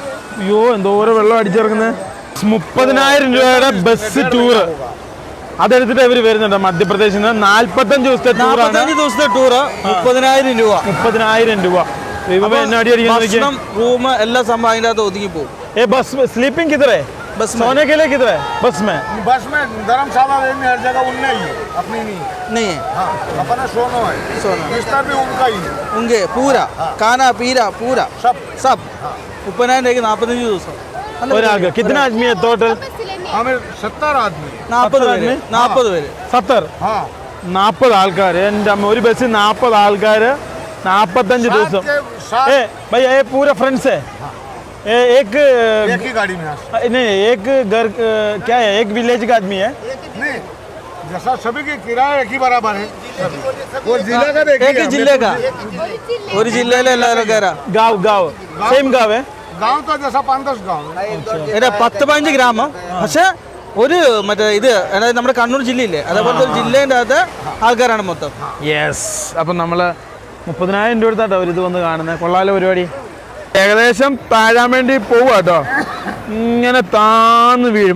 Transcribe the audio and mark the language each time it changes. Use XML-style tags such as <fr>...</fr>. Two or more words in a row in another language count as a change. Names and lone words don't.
<ml>അയ്യോ എന്തോരം വെള്ളം അടിച്ചിറങ്ങുന്നത്. 30,000 രൂപയുടെ ബസ് ടൂറ് അതെടുത്തിട്ട് ഇവർ വരുന്നുണ്ട് മധ്യപ്രദേശിൽ നിന്ന്. 45 ദിവസത്തെ ടൂറാണ്. 30,000 രൂപ. 30,000 രൂപ. റൂം എല്ലാം സംഭവം അതിൻ്റെ അകത്ത് ഒതുങ്ങി പോകും.</ml> <hi>बस स्लीपिंग किधर है? बस में सोने के लिए किधर है? बस में। बस में धर्मशाला लेनी हर जगह उनने ही है, अपनी नहीं। नहीं है हाँ, अपना सोनो है, सोना बिस्तर भी उनका ही है, उनके पूरा खाना पीरा पूरा सब। सब 30,000 45 ദിവസം ഒരാൾക്ക് कितना आदमी है टोटल? हमें 70 आदमी। 40 ആദ്മി?</hi> <ml>പേര് 40 പേര് 70.</ml> <hi>हाँ,</hi> <ml>40 ആൾക്കാർ. എൻ്റെ അമ്മ, ഒരു ബസ്സിൽ 40 ആൾക്കാർ 45 ദിവസം.</ml> <hi>सात ए भैया ये पूरा फ्रेंड्स है. एक एक ही गाड़ी में आ नहीं, एक घर क्या है, एक विलेज का आदमी है. नहीं, जैसा सभी के किराया एक ही बराबर है सभी। वो जिले का देखिए, एक ही जिले का</hi> <ml>ഒരു ജില്ലയിലെ എല്ലാവരും കയറാം</ml> <hi>गाँव सेम गाँव है. गांव तो जैसा 5-10 गांव है।</hi> <ml>ഇവിടെ 10-15 ഗ്രാമം പക്ഷെ ഒരു മറ്റേ ഇത് അതായത് നമ്മുടെ കണ്ണൂർ ജില്ലയില്ലേ അതേപോലത്തെ ഒരു ജില്ലേൻ്റെ അകത്ത് ആൾക്കാരാണ് മൊത്തം. യെസ്. അപ്പം നമ്മൾ 30,000 രൂപ എടുത്താട്ടോ ഒരു ഇത് വന്ന് കാണുന്നത്. കൊള്ളാലോ പരിപാടി. ഏകദേശം താഴാൻ വേണ്ടി പോവുക കേട്ടോ. ഇങ്ങനെ താന്ന് വീഴും.</ml>